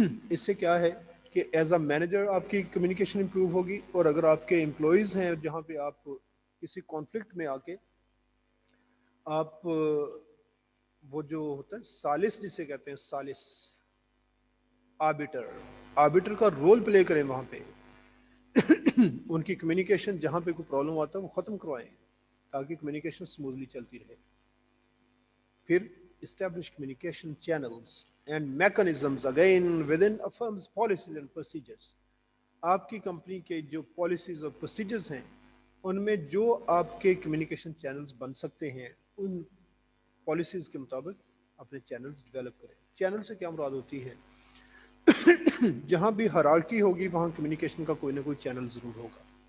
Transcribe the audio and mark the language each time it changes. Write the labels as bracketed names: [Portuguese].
[Urdu] اس سے کیا ہے کہ ایز اے مینیجر آپ کی کمیونیکیشن امپروو ہوگی, اور اگر آپ کے امپلائیز ہیں جہاں پہ آپ کسی کانفلکٹ میں آ کے آپ وہ جو ہوتا ہے سالس جسے کہتے ہیں سالس, آربیٹر, آربیٹر کا رول پلے کریں وہاں پہ. ان کی کمیونیکیشن جہاں پہ کوئی پرابلم آتا ہے وہ ختم کروائیں تاکہ کمیونیکیشن سموتھلی چلتی رہے. [English] پھر establish communication channels and mechanisms again within a firm's policies and procedures. [Urdu] آپ کی کمپنی کے جو پالیسیز اور پروسیجرز ہیں ان میں جو آپ کے کمیونیکیشن چینلز بن سکتے ہیں ان پالیسیز کے مطابق اپنے چینلز ڈیولپ کریں. چینل سے کیا مراد ہوتی ہے؟ جہاں بھی ہرارکی ہوگی وہاں کمیونیکیشن کا کوئی نہ کوئی چینل ضرور ہوگا.